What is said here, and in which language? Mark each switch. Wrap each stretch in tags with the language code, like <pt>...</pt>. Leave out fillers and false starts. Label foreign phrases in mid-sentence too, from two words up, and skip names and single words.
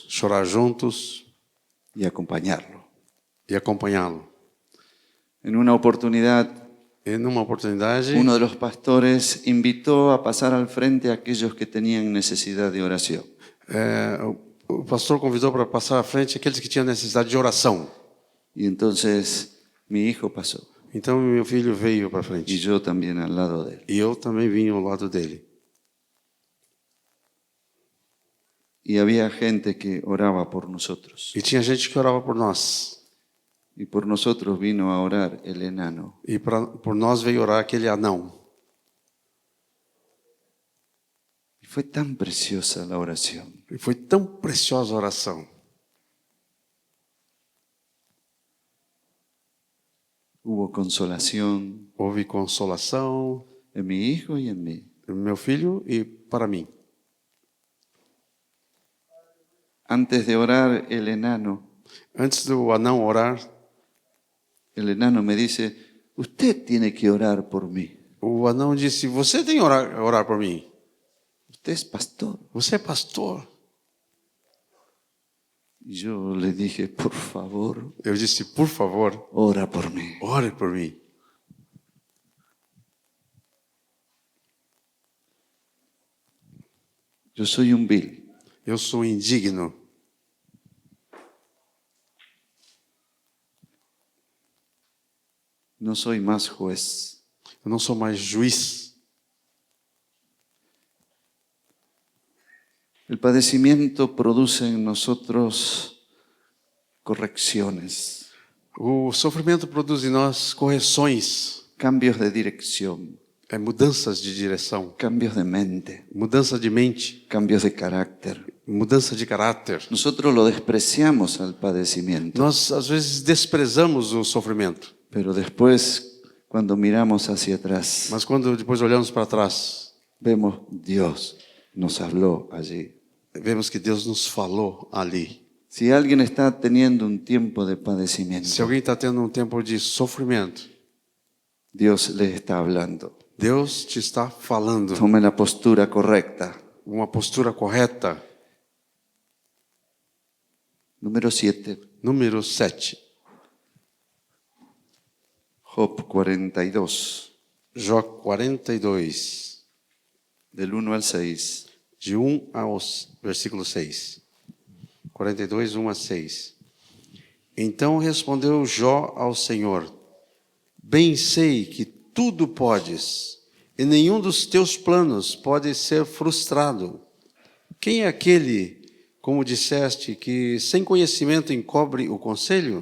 <pt>Chorar juntos</pt> <es>y acompañarlo.</es> <pt>e acompanhá-lo.</pt> <es>En una oportunidad,</es> <pt>E numa oportunidade,</pt> <es>uno de los pastores invitó a pasar al frente a aquellos que tenían necesidad de oración.</es> <pt>o pastor convidou para passar à frente aqueles que tinham necessidade de oração.</pt> <es>Y entonces mi hijo pasó</es> <pt>Então meu filho veio para</pt> <es>y</es> <pt>frente.</pt> <es>yo también al lado de él.</es> <pt>E eu também vim ao lado dele.</pt> <es>Y había gente que oraba por nosotros.</es> <pt>E tinha gente que orava por nós.</pt> <es>Y por nosotros vino a orar el enano.</es> <pt>E por nós veio orar aquele anão.</pt> <es>Y fue tan preciosa la oración.</es> <pt>E foi tão preciosa a oração.</pt> <es>Hubo consolación</es> <pt>Houve consolação</pt> <es>en mi hijo y en mí.</es> <pt>no meu filho e para mim.</pt> <es>Antes de orar el enano</es> <pt>Antes do anão orar,</pt> <es>el enano me dice, usted tiene que orar por mí.</es> <pt>o anão disse: "Você tem que orar por mim.</pt> <es>Usted es pastor.</es> <pt>Você é pastor."</pt> <es>Y yo le dije, por favor,</es> <pt>Eu disse: "Por favor,</pt> <es>ora por mí.</es> <pt>ore por mim."</pt> <es>Yo soy un vil.</es> <pt>Eu sou indigno.</pt> <es>No soy más juez.</es> <pt>Eu não sou mais juiz.</pt> <es>El padecimiento produce en nosotros correcciones,</es> <pt>O sofrimento produz em nós correções,</pt> <es>cambios de dirección,</es> <pt>mudanças de direção,</pt> <es>cambios de mente,</es> <pt>mudança de mente,</pt> <es>cambios de carácter.</es> <pt>mudança de caráter.</pt> <es>Nosotros lo despreciamos al padecimiento,</es> <pt>Nós às vezes desprezamos o sofrimento,</pt> <es>pero después, cuando miramos hacia atrás,</es> <pt>mas quando depois olhamos para trás,</pt> <es>vemos Dios nos habló allí.</es> <pt>vemos que Deus nos falou ali.</pt> <es>Si alguien está teniendo un tiempo de</es> <pt>Se</pt> <es>padecimiento,</es> <pt>alguém está tendo um tempo de sofrimento,</pt> <es>Dios le está hablando.</es> <pt>Deus te está falando.</pt> <es>Tome la postura correcta.</es> <pt>Uma postura correta.</pt> <es>Número 7,</es> <pt>Número 7.</pt> <es>Job 42,</es> <pt>Jó 42,</pt> <es>del 1 al 6.</es> <pt>de 1 ao versículo 6. 42, 1 a 6. Então respondeu Jó ao Senhor: Bem sei que tudo podes, e nenhum dos teus planos pode ser frustrado. Quem é aquele, como disseste, que sem conhecimento encobre o conselho?</pt>